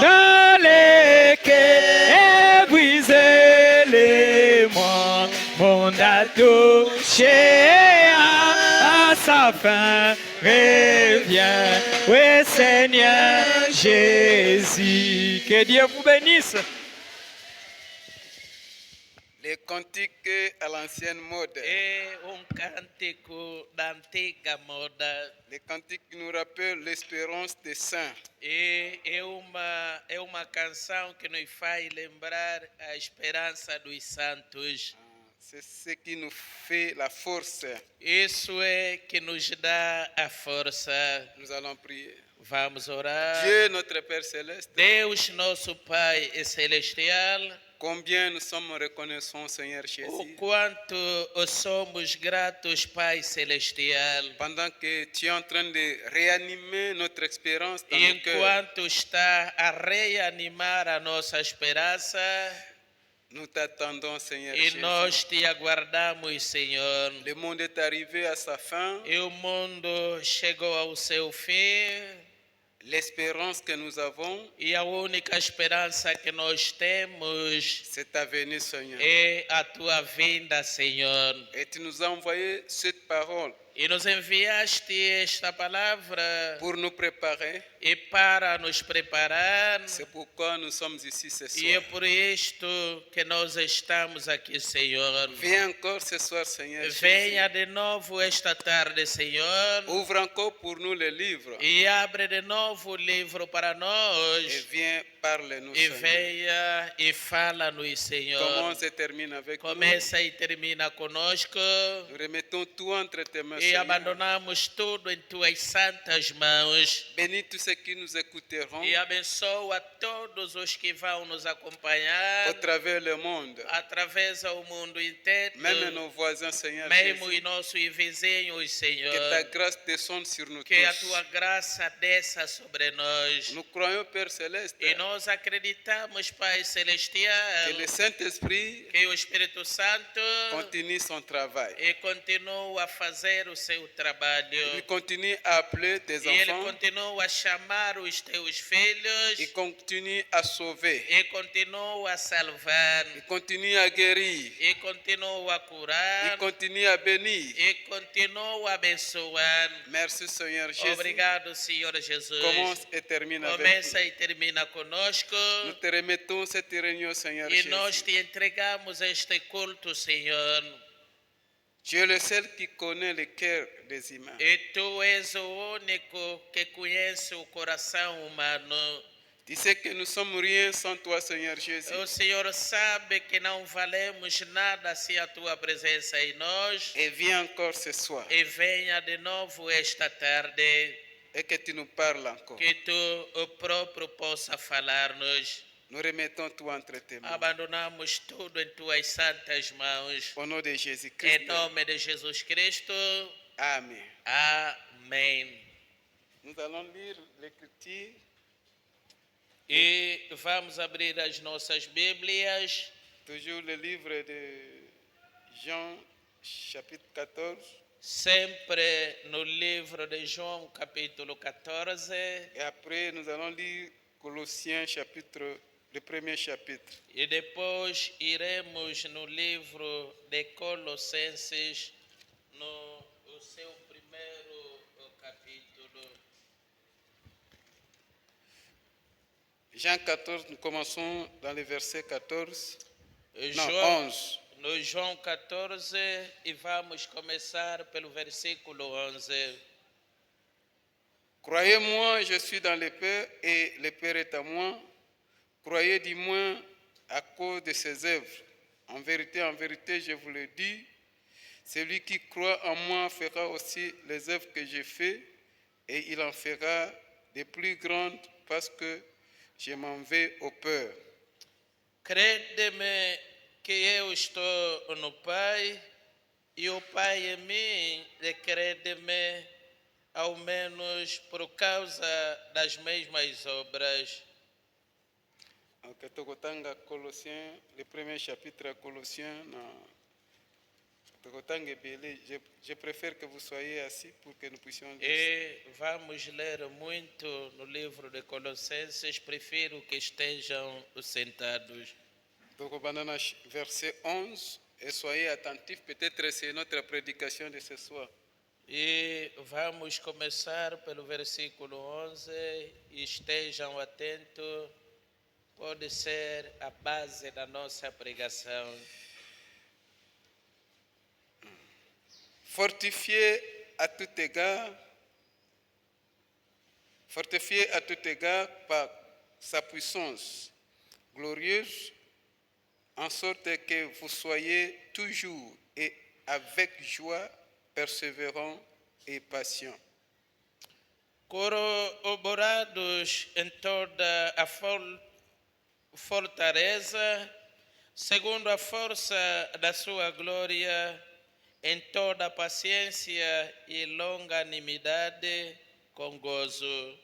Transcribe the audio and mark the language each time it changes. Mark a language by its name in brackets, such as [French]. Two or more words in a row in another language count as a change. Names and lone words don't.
[French] dans lesquels brisé les monde a touché à sa fin. Reviens, oui Seigneur Jésus. Que Dieu vous bénisse. Les cantiques à l'ancienne mode. [Portuguese] É cântico da antiga moda. [French] Les cantiques qui nous rappellent l'espérance des saints. [Portuguese] É uma canção que nos faz lembrar a esperança dos santos. [French] C'est ce qui nous fait la force. [Portuguese] Isso é que nos dá a força. [French] Nous allons prier. [Portuguese] Vamos orar. [French] Dieu, notre Père Céleste, [Portuguese] Deus, nosso Pai celestial, [French] combien nous sommes reconnaissants, Seigneur [Portuguese] o [French] Jésus, [Portuguese] quanto somos gratos, Pai celestial. [French] pendant que tu es en train de réanimer notre espérance dans [Portuguese] E [French] nos cœurs. [Portuguese] enquanto está a reanimar a nossa esperança, [French] Nous t'attendons, Seigneur [Portuguese] e [French] Jésus. [Portuguese] nós te aguardamos, Senhor. [French] Le monde est arrivé à sa fin. [Portuguese] E o mundo chegou ao seu fim, [French] L'espérance que nous avons, [Portuguese] e a única esperança que nós temos [French] c'est ta venue, Seigneur. [Portuguese] é a tua vinda, Senhor. [French] Et tu nous as envoyé cette parole [Portuguese] E nos enviaste esta palavra [French] pour nous préparer. [Portuguese] e para nos preparar. [French] C'est pourquoi nous sommes ici ce [Portuguese] E é [French] soir. [Portuguese] por isto que nós estamos aqui, Senhor. [French] Viens encore ce soir, Seigneur Jésus. [Portuguese] Venha de novo esta tarde, Senhor, [French] Ouvre encore pour nous le livre [Portuguese] e abre de novo o livro para [French] et [Portuguese] nós. [French] viens parler-nous, [Portuguese] E [French] Seigneur. [Portuguese] venha e fala-nos, Senhor. [French] Commence et termine avec nous. [Portuguese] Começa e termina conosco. [French] Nous remettons tout entre tes mains, [Portuguese] E [French] Seigneur. [Portuguese] abandonamos tudo em tuas santas mãos. [French] Bénis tous ceux qui nous écouteront [Portuguese] E abençoa todos os que vão nos acompanhar [French] au travers le monde, [Portuguese] através ao mundo inteiro, [French] même nos voisins, Seigneur [Portuguese] mesmo [French] Jésus. [Portuguese] os nossos vizinhos, Senhor. [French] Que ta grâce descende sur nous [Portuguese] Que a [French] tous. [Portuguese] tua graça desça sobre nós. [French] Nous croyons, Père Céleste, [Portuguese] E nós acreditamos, Pai Celestial, [French] que le Saint-Esprit [Portuguese] que o Espírito Santo [French] continue son travail. [Portuguese] e continua a fazer o seu trabalho. [French] Il continue à appeler tes [Portuguese] E Ele [French] enfants. [Portuguese] continua a chamar os teus filhos. [French] Il continue à sauver. [Portuguese] E continua a salvar. [French] Il continue à guérir. [Portuguese] E continua a [French] Il [Portuguese] curar. [French] continue à bénir. [Portuguese] E continua a abençoar. [French] Merci, Seigneur Jésus. [Portuguese] Obrigado, Senhor Jesus. [French] Commence et termine avec [Portuguese] Começa e termina conosco. [French] nous. Nous te remettons cette réunion, Seigneur [Portuguese] E nós [French] Jésus. [Portuguese] te entregamos este culto, Senhor. [French] Tu es le seul qui connaît le cœur des humains. [Portuguese] E tu és o único que conhece o coração humano. [French] Tu sais que nous sommes rien sans toi, Seigneur Jésus. [Portuguese] O Senhor sabe que não valemos nada sem a tua presença em nós. [French] Et viens encore ce soir [Portuguese] E venha de novo esta tarde, [French] et que tu nous parles encore. [Portuguese] que tu o próprio possa falar-nos. [French] Nous remettons tout entre tes mains. [Portuguese] Abandonamos tudo em tuas santas mãos. [French] Au nom de [Portuguese] Em [French] Jésus-Christ. [Portuguese] nome de Jesus Cristo. [French] Amen. [Portuguese] Amém. [French] Nous allons lire l'Écriture. [Portuguese] E vamos abrir as nossas Bíblias. [French] Toujours le livre de Jean, chapitre 14. [Portuguese] Sempre no livro de João, capítulo 14. [French] Et après, nous allons lire Colossiens, le premier chapitre. [Portuguese] E depois iremos no livro de Colossenses, no o seu primeiro capítulo. [French] Jean 14, nous commençons dans le verset 14. Non, [Portuguese] João, 11. no João 14, e vamos começar pelo versículo 11. [French] Croyez-moi, je suis dans le Père et le Père est à moi. Croyez du moins à cause de ses œuvres. En vérité, je vous le dis, celui qui croit en moi fera aussi les œuvres que j'ai faites et il en fera de plus grandes parce que je m'en vais au Père. [Portuguese] Crede-me que eu estou no Pai e o Pai em mim, e crede-me ao menos por causa das mesmas obras. [French] Ok. Donc, tokotanga Colossiens, le premier chapitre à Colossiens, [Lingala] tokotanga ebele. [French] Je préfère que vous soyez assis pour que nous puissions lire. [Portuguese] E vamos ler muito no livro de Colossenses, prefiro que estejam sentados. [French] Donc, banana verset 11, et soyez attentifs, peut-être c'est notre prédication de ce soir. [Portuguese] E vamos começar pelo versículo 11, e estejam atentos, pode ser a base da nossa pregação. [French] Fortifié à tout égard par sa puissance glorieuse, en sorte que vous soyez toujours et avec joie persévérants et patients. [Portuguese] Corroborados em toda a fortaleza, segundo a força da sua glória, em toda a paciência e longanimidade, com gozo.